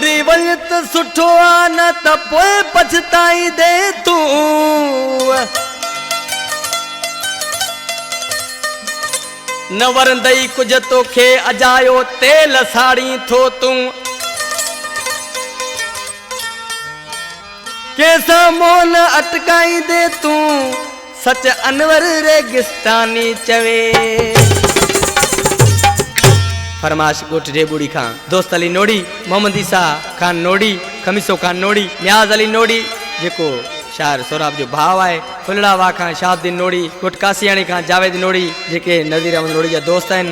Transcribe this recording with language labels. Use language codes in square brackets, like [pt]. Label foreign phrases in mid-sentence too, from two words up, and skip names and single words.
[sd] वञ त सुठो आ न त पोइ पछताई दे तू न वरंदई कुछ तोखे अजायो तेल साड़ी थो तू कैसा मोन अटकाई दे तू सच अनवर रेगिस्तानी चवे फरमाश गोठ ढेबुड़ी खां दोस्त अली नोड़ी मोहम्मद ईसा खान नोड़ी खमीसो खान नोड़ी न्याज अली नोड़ी जेको शायर सोराब जो भाव है फुलड़ा वा खां शाहबुद्दीन नोड़ी गोठ कासियाणी खां जावेद नोड़ी जेके नज़ीर अहमद नोड़ी जा दोस्त आहिनि